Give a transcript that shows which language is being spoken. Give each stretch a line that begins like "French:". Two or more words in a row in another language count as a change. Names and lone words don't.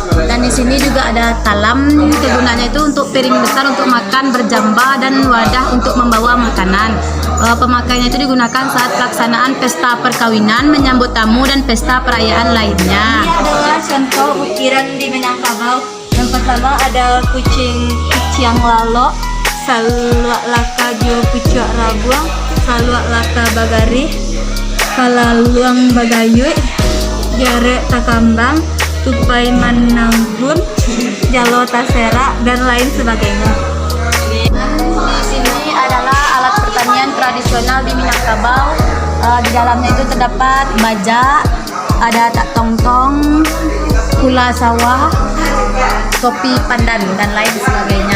Indonesian: Dan di sini juga ada talam, kegunaannya itu untuk piring besar untuk makan berjamba dan wadah untuk membawa makanan. Pemakaiannya itu digunakan saat pelaksanaan pesta perkawinan, menyambut tamu dan pesta perayaan lainnya. Ini adalah contoh ukiran di Minangkabau. Yang pertama ada kuciang lalo, saluak laka jo pucuk rabuang, saluak laka bagari, kalaluang bagayui, jarek takambang, tupai mananggun, jalo tasera, dan lain sebagainya. Di sini adalah alat pertanian tradisional di Minangkabau. Di dalamnya itu terdapat baja, ada tak tongtong, kula sawah, topi pandan, dan lain sebagainya.